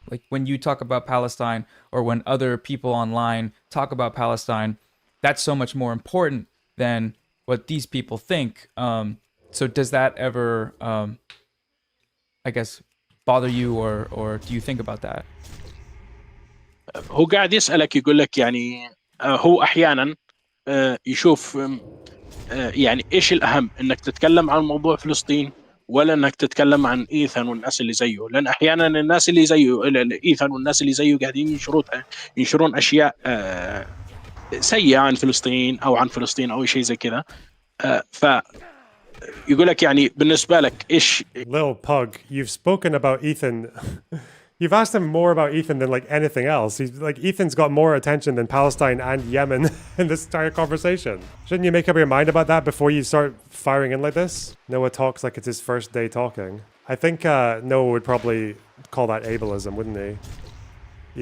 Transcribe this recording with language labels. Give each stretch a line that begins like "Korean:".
English: Like when you talk about Palestine, or when other people online talk about Palestine, that's so much more important than what these people think. So does that ever, I guess, bother you, or do you think about that?
Arabic: هو قاعد يسألك يقول لك يعني هو أحيانا يشوف يعني إيش الأهم، إنك تتكلم عن موضوع فلسطين ولا إنك تتكلم عن إيثان والناس اللي زيه. لأن أحيانا الناس اللي زيه إيثان والناس اللي زيه قاعدين ينشرون أشياء سيئة عن فلسطين أو شيء زي كذا. ف يقول لك يعني بالنسبة لك إيش.
English: Lil Pug, you've spoken about Ethan. You've asked him more about Ethan than like anything else. He's like, Ethan's got more attention than Palestine and Yemen in this entire conversation. Shouldn't you make up your mind about that before you start firing in like this? Noah talks like it's his first day talking. I think Noah would probably call that ableism, wouldn't he?